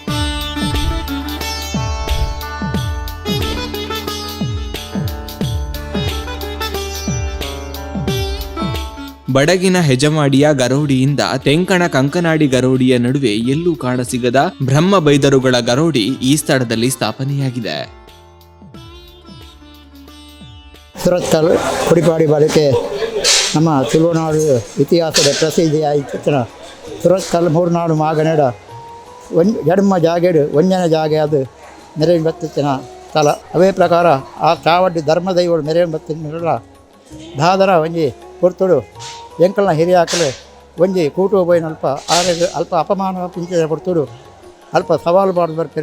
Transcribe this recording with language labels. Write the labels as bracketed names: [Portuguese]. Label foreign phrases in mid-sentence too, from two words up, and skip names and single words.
[Kannada] ಬಡಗಿನ ಹೆಜಮಾಡಿಯ ಗರೋಡಿಯಿಂದ ತೆಂಕಣ ಕಂಕನಾಡಿ ಗರೋಡಿಯ ನಡುವೆ ಎಲ್ಲೂ ಕಾಣಸಿಗದ ಬ್ರಹ್ಮಬೈದರುಗಳ ಗರೋಡಿ ಈ ಸ್ಥಳದಲ್ಲಿ ಸ್ಥಾಪನೆಯಾಗಿದೆ. ಸುರತ್ಕಲ್ ಕೊಡಿಪಾಡಿ ಬಾಳಿಕೆ ನಮ್ಮ ತುಳುನಾಡು ಇತಿಹಾಸದ ಪ್ರಸಿದ್ಧಿಯಾಯಿತು. [Tulu] ಸುರತ್ಕಲ್ ಮೂರ್ನಾಡು ಮಾಗನೆಡ ಜಡ್ಮ ಜಾಗೆಡು ಒಂಜನ ಜಾಗೆ ಅದು ಮೆರೆಯನ್ನು ಬತ್ತಿನ ಸ್ಥಳ. ಅವೇ ಪ್ರಕಾರ ಆ ಚಾವಡ್ಡಿ ಧರ್ಮದೈವಳು ಮೆರೆಯನ್ನು ಬತ್ತಿನ ದಾದರ ಒಂಜಿ ಕೊಡ್ತುಡು ಎಂಕಲ್ನ ಹಿರಿಯ ಹಾಕಲು ಒಂಜಿ ಕೂಟು ಹೋಯ್ನ ಅಲ್ಪ ಅಪಮಾನ ಪಿಂಚನೆ ಕೊಡ್ತುಡು ಅಲ್ಪ ಸವಾಲು [Kannada] ಮಾಡಿ ಬರ್ತಾರೆ.